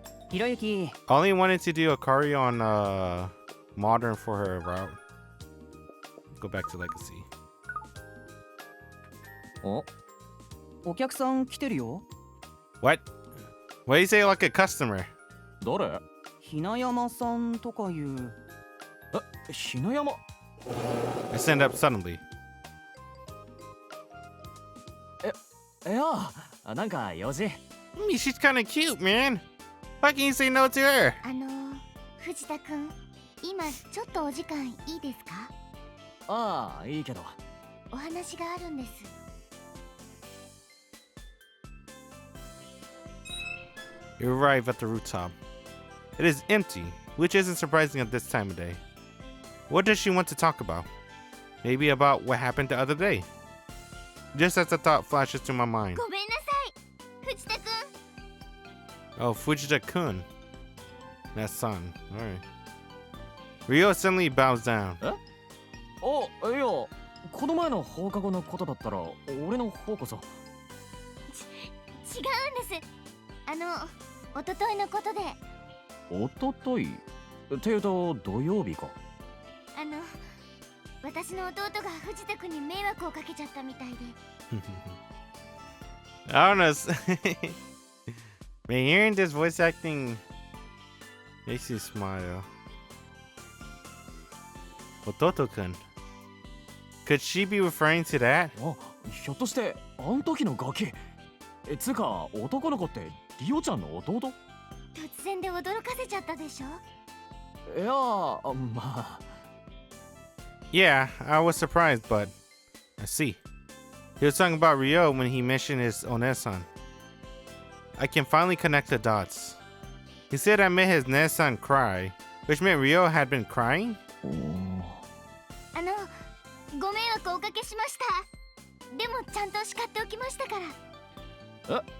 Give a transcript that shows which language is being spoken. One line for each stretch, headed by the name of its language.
Japanese: ひろゆき。
English: I only wanted to do Akari on Modern for her route. Go back to Legacy.
Japanese: お客さん来てるよ。
English: What? Why do you say like a customer?
Japanese: 誰？ひなやまさんとかいう。ひなやま。
English: I stand up suddenly.
Japanese: いや、なんか用事。
English: I mean, she's kind of cute, man. Why can you say no to her?
Japanese: 藤田くん、今ちょっとお時間いいですか？ああ、いいけど。お話があるんです。
English: You arrive at the rooftop. It is empty, which isn't surprising at this time of day. What does she want to talk about? Maybe about what happened the other day. Just as a thought flashes through my mind.
Japanese: ごめんなさい、藤田くん。
English: Oh, Fujita-kun. That son. Alright. Ryo suddenly bows down.
Japanese: いや、この前の放課後のことだったら俺の方こそ。違うんです。一昨日のことで。おとといっていうと土曜日か。私の弟が藤田くんに迷惑をかけちゃったみたいで。
English: I don't know. Man, hearing this voice acting makes you smile. Ototo-kun. Could she be referring to that?
Japanese: ひょっとしてあん時のガキ。つうか男の子ってリオちゃんの弟？突然で驚かせちゃったでしょ。いや、まあ。
English: Yeah, I was surprised, but I see. He was talking about Ryo when he mentioned his Onesan. I can finally connect the dots. He said I made his Nesan cry, which meant Ryo had been crying?
Japanese: ご迷惑をおかけしました。でもちゃんと叱っておきましたから。